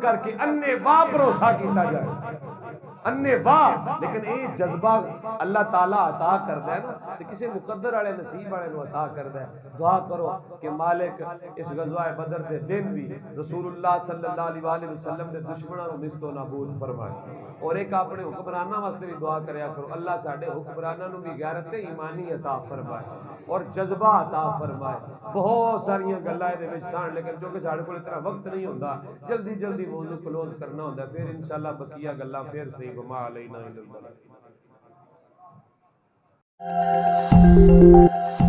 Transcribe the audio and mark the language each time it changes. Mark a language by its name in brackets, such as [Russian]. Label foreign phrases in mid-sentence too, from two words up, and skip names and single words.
[Punjabi] کر کے انے واہ بھروسہ کیتا جائے انے واہ لیکن اے جذبہ اللہ تعالیٰ عطا کردا ہے نا تے کسی مقدر والے نصیب والے نو عطا کردا ہے دعا کرو کہ مالک اس غزوہ بدر دے دن بھی رسول اللہ [Arabic] صلی اللہ علیہ وآلہ وسلم [Punjabi] دے دشمناں نو نست و نابود فرمائے اور ایک اپنے حکمراناں واسطے بھی دعا کریا کرو اللہ ساڈے حکمراناں نو بھی غیرت ایمانی عطا فرمائے اور جذبہ عطا فرمائے بہت ساری گلاں دے وچ سن لیکن جو کہ ساڈے کول اتنا وقت نہیں ہوندا جلدی موضوع کلوز کرنا ہوندا پھر انشاءاللہ بقیہ گلاں پھر صحیح [Arabic] وما علینا الا البلاغ